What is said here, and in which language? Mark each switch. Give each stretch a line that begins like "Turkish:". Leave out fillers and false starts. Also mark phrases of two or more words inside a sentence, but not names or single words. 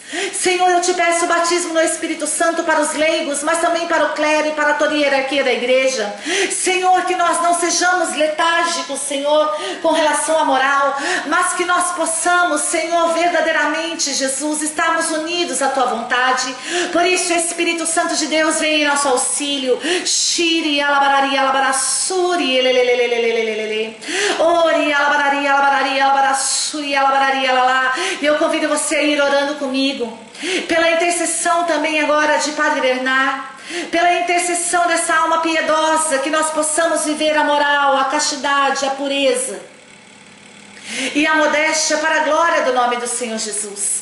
Portuguese: Senhor, eu te peço o batismo no Espírito Santo para os leigos, mas também para o clero e para toda a hierarquia da igreja. Senhor, que nós não sejamos letárgicos, Senhor, com relação à moral, mas que nós possamos, Senhor, verdadeiramente, Jesus, estarmos unidos à tua vontade. Por isso, Espírito Santo de Deus, vem em nosso auxílio. Shiri alabarari alabarassuri lelelelelelelele. Ori alabarari alabarari alabarassuri alabarari alalá. E eu convido você a ir orando comigo, pela intercessão também agora de Padre Bernard, pela intercessão dessa alma piedosa, que nós possamos viver a moral, a castidade, a pureza e a modéstia para a glória do nome do Senhor Jesus.